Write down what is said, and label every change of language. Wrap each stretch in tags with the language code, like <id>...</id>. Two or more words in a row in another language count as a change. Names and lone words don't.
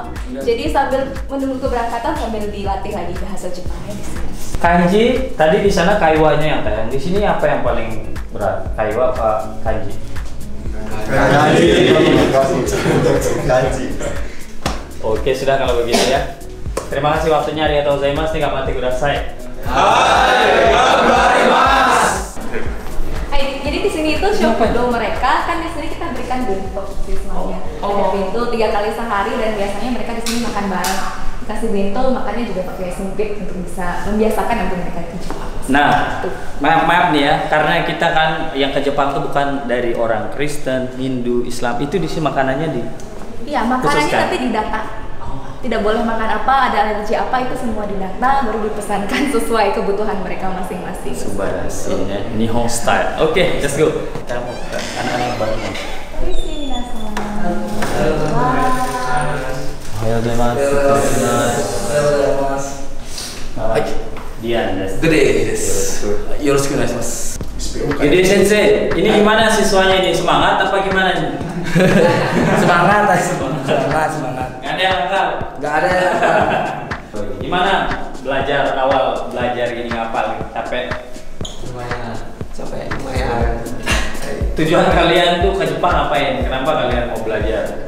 <id>Jadi sambil menunggu keberangkatan sambil dilatih lagi bahasa Jepangnya di sini. Kanji tadi di sana kaiwanya yang Taiheng. Di sini apa yang paling berat? Kaiwa apa kanji? Kanji. Oke, sudah kalau begitu ya. Terima kasih waktunya,</id> <ja>ありがとうございます、にがまてください.</ja> <id>Jadi di sini itu shokudo mereka kan di sini kita berikan bento siswanya. Ada bento 3 kali sehari dan biasanya mereka di sini makan bareng. Kasih bento makannya juga pakai sumpit untuk bisa membiasakan nanti mereka ke Jepang. Nah, maaf nih ya, karena kita kan yang ke Jepang tuh bukan dari orang Kristen, Hindu, Islam. Itu di sini makanannya di. Iya, makanannya khususkan. nanti didata. Tidak boleh makan apa, ada alergi apa, itu semua didata, baru dipesankan sesuai kebutuhan mereka masing-masing.</id> <ja>素晴らしや、日本 style.</ja> <id>Oke,</id> <en>let's go.</en> <id>Kita mau ke anak-anak baru. Permisi, minasan.</id> <ja>おはようございます. Dian, よろしくお願いします.</ja> <id>Gede Sensei, ini gimana siswanya ini? Semangat apa gimana nih? Semangat. Nggak ada yang nakal? Nggak ada yang nakal. Gimana belajar awal belajar ini ngapal? Capek? Lumayan. Tujuan kalian tuh ke Jepang ngapain? Kenapa kalian mau belajar?</id>